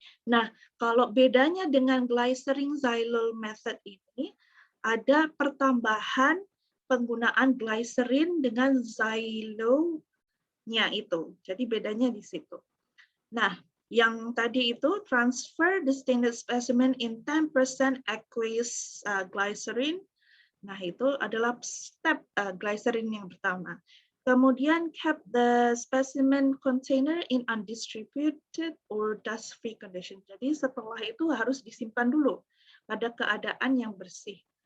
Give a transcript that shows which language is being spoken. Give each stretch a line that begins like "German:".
Indonesian: Nah, kalau bedanya dengan glycerin xylose method ini ada pertambahan penggunaan glycerin dengan xylose-nya itu. Jadi bedanya di situ. Nah, yang tadi itu
English: transfer the stained specimen in 10% aqueous glycerin.
Indonesian: Nah, itu adalah step glycerin yang pertama.
English: Kemudian keep the specimen container in undistributed or dust-free condition.
Indonesian: Jadi setelah itu harus disimpan dulu pada keadaan yang bersih.